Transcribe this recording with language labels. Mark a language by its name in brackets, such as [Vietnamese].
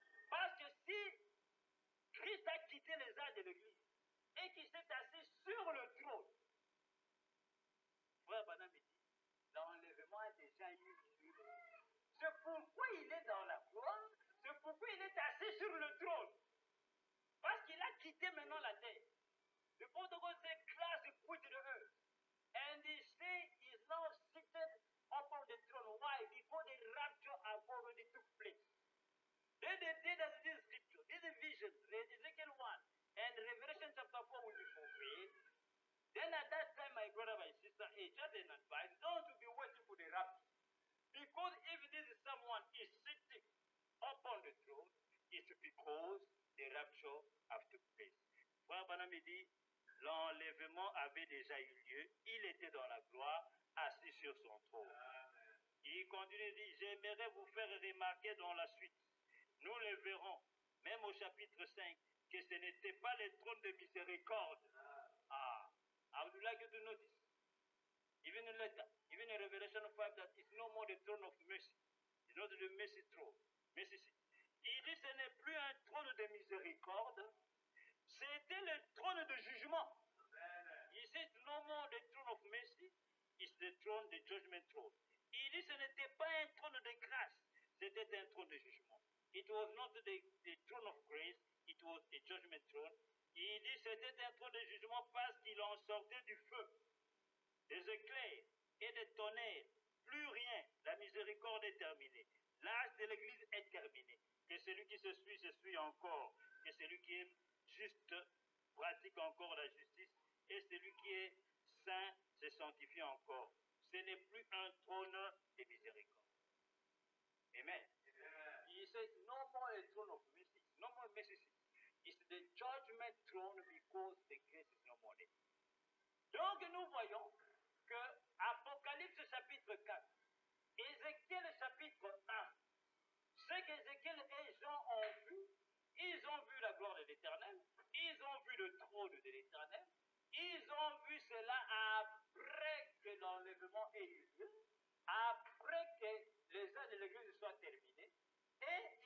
[French] Parce que si Christ a quitté les âges de l'Église et qu'il s'est assis sur le trône, Frère Branham dit, l'enlèvement a déjà eu lieu. C'est pourquoi il est dans la gloire, c'est pourquoi il est assis sur le trône. Parce qu'il a quitté maintenant la terre. [English] The protocol says, Christ quit the earth. And they say he is now seated upon the throne. Why? Before the rapture have already took place. Then the day that this scripture, this vision, Ezekiel 1 and Revelation chapter 4 will be fulfilled. Then at that time, my brother, my sister, a just an advice, don't to be waiting for the rapture. Because if this is someone is sitting upon the throne, it's because the rapture have took place. [French] Frère Branham dit, l'enlèvement avait déjà eu lieu, il était dans la gloire, assis sur son trône. Il continue et dit, j'aimerais vous faire remarquer dans la suite, nous le verrons, même au chapitre 5, que ce n'était pas le trône de miséricorde. [English] I would like you to notice, even in later, even in Revelation 5, that it's no more the throne of mercy. It's not the mercy throne. Mercy seat. [French] Il dit, ce n'est plus un trône de miséricorde, c'était le trône de jugement. [English] He says, no more the throne of mercy, it's the throne, the judgment throne. [French] Il dit, ce n'était pas un trône de grâce, c'était un trône de jugement. [English] It was not the throne of grace, it was a judgment throne. [French] Il dit, c'était un trône de jugement parce qu'il en sortait du feu, des éclairs et des tonnerres. Plus rien, la miséricorde est terminée. L'âge de l'Église est terminé. Que celui qui se suit encore. Que celui qui est juste pratique encore la justice. Et celui qui est saint se sanctifie encore. Ce n'est plus un trône de miséricorde. Amen. [English] He says, no more a throne of mercy. No more mercy. It's the judgment throne because the grace is no more there. [French] Donc nous voyons que Apocalypse chapitre 4, Ézéchiel chapitre 1, ce qu'Ézéchiel et Jean ont vu, ils ont vu la gloire de l'Éternel, ils ont vu le trône de l'Éternel, ils ont vu cela après que l'enlèvement ait eu lieu, après que les âges de l'Église soient terminés, et